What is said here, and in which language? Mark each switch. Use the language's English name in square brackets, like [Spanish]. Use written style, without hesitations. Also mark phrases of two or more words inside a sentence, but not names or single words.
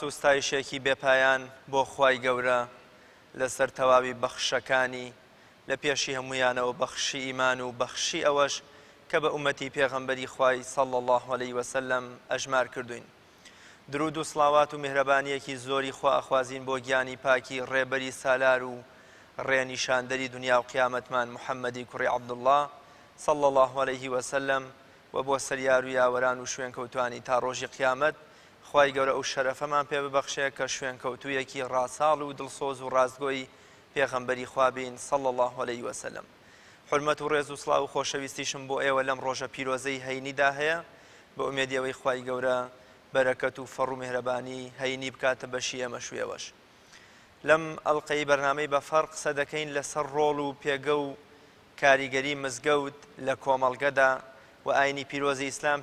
[Central Kurdish] و ستایشێکی بێپایان بۆ خوای گەورە لەسەر تەواوی بەخشەکانی لە پێشی هەمویانەوە بەخشی ئیمان و بەخشی ئەوەش کە بە ئومەتی پێغەمبەری خوای [Arabic] صلی الله علیه وسلم [Central Kurdish] ئەژمار کردوین درود و سڵاوات و میهرەبانیەکی زۆری خوا ئەخوازین بۆ گیانی پاکی ڕێبەری سالار و ڕێنیشاندەری دنیا و قیامەتمان محەممەدی کوڕی عەبدوڵڵاه [Arabic] صلى الله عليه وسلم [Central Kurdish] و بۆ سەریار و یاوەران و شوێنکەوتوانی تا ڕۆژی قیامەت خوای گەورە ئەو شەرەفەمان پێ ببەخشێ کە شوێنکەوتوویەکی ڕاساڵ و دڵسۆز و ڕاستگۆی پێغەمبەری خوا بین [Arabic] صلى الله عليه وسلم [Central Kurdish] حرمەت و ڕێز و سڵاو و خۆشەویستیشم بۆ ئێوە لەم ڕۆژە پیرۆزەی هەینیدا هەیە بە ئومێدیەوەی خوای گەورە بەرەکەت و فەڕ و میهرەبانی هەینی بکاتە بەشی ئێمەش و ئێوەش لەم ئەڵقەی بەرنامەی بە فەرق قسە دەکەین لەسەر ڕۆڵ و پێگە و کاریگەری مزگەوت لە کۆمەڵگەدا و ئاینی پیرۆزی ئیسلام